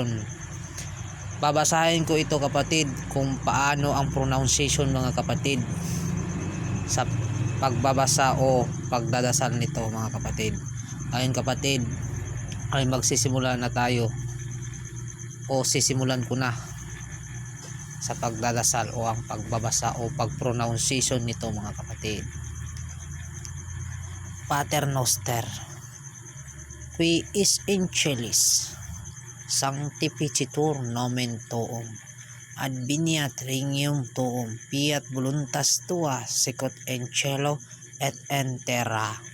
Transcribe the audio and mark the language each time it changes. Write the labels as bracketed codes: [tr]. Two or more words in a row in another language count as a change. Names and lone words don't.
[tl] Babasahin ko ito kapatid kung paano ang pronunciation mga kapatid sa pagbabasa o pagdadasal nito mga kapatid. Ngayon kapatid ay magsisimula na tayo o sisimulan ko na sa pagdadasal o ang pagbabasa o pagpronunciation nito mga kapatid. [la] Pater Noster, qui is in celis, sanctificitur nomen tuum, adveniat regnum tuum, fiat voluntas tua sicut in cielo et in terra.